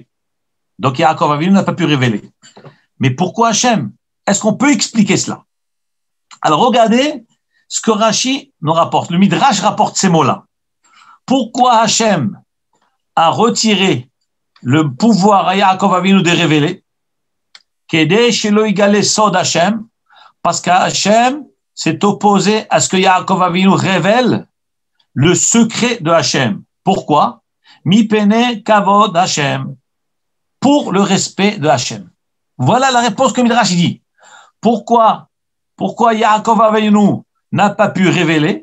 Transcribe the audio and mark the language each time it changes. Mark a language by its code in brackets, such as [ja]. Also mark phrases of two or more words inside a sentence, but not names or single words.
[fr] Donc Yaakov Avinu n'a pas pu révéler. Mais pourquoi Hachem? Est-ce qu'on peut expliquer cela? Alors regardez ce que Rashi nous rapporte. Le Midrash rapporte ces mots-là. Pourquoi Hachem a retiré le pouvoir à Yaakov Avinu de révéler? [he] כדי שלא יגלה סוד השם, [fr] parce qu'Hachem s'est opposé à ce que Yaakov Avinu révèle le secret de Hachem. Pourquoi? [he] מפני כבוד השם, [fr] pour le respect de Hachem. Voilà la réponse que Midrash dit. Pourquoi Yaakov Avinu n'a pas pu révéler?